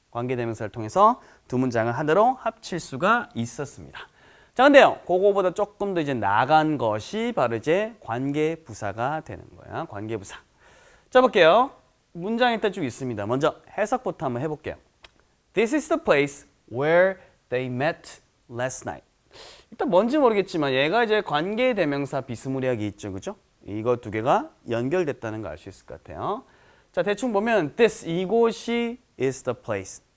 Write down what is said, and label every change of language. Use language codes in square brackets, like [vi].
[ko] 관계대명사를 통해서 두 문장을 하나로 합칠 수가 있었습니다. 자, 근데요, 그거보다 조금 더 이제 나간 것이 바로 이제 관계부사가 되는 거야. 관계부사. 자, 볼게요. 문장 일단 쭉 있습니다. 먼저 해석부터 한번 해볼게요. [en] This is the place where they met last night. [ko] 일단 뭔지 모르겠지만 얘가 이제 관계대명사 비스무리하게 있죠. 그죠? 이거 두 개가 연결됐다는 거 알 수 있을 것 같아요. 자, 대충 보면 this, 이곳이 [en] is the place.